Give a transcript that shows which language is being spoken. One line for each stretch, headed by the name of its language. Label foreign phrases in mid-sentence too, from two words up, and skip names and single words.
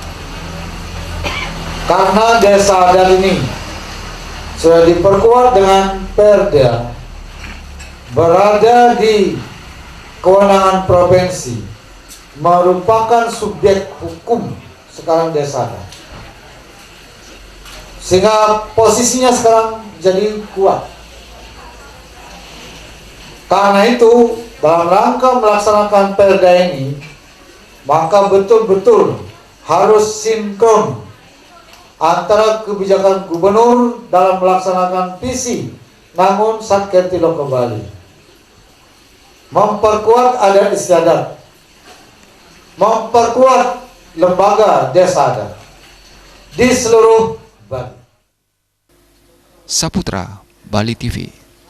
Indonesian: karena desa adat ini sudah diperkuat dengan Perda, berada di kewenangan provinsi, merupakan subjek hukum sekarang desa adat, sehingga posisinya sekarang jadi kuat. Karena itu dalam rangka melaksanakan Perda ini, maka betul-betul harus sinkron antara kebijakan gubernur dalam melaksanakan visi Nangun Satkenti Loko Bali, memperkuat adat istiadat, memperkuat lembaga desa adat di seluruh Bali. Saputra, Bali TV.